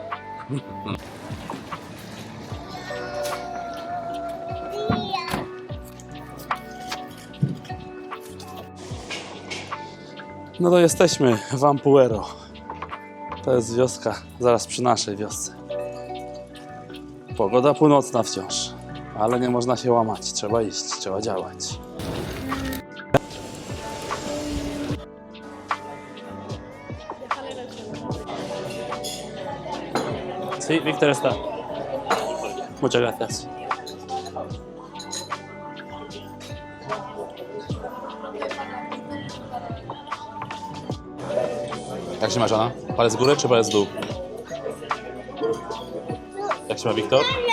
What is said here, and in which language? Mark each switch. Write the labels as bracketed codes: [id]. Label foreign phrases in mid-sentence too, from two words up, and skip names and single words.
[pl] No to jesteśmy w Ampuero. To jest wioska zaraz przy naszej wiosce. Pogoda północna wciąż, ale nie można się łamać. Trzeba iść, trzeba działać. [es] Sí, Víctor está. Muchas gracias. [pl] Jak się ma żona? Palec w górę czy palec w dół? Jak się ma Wiktor?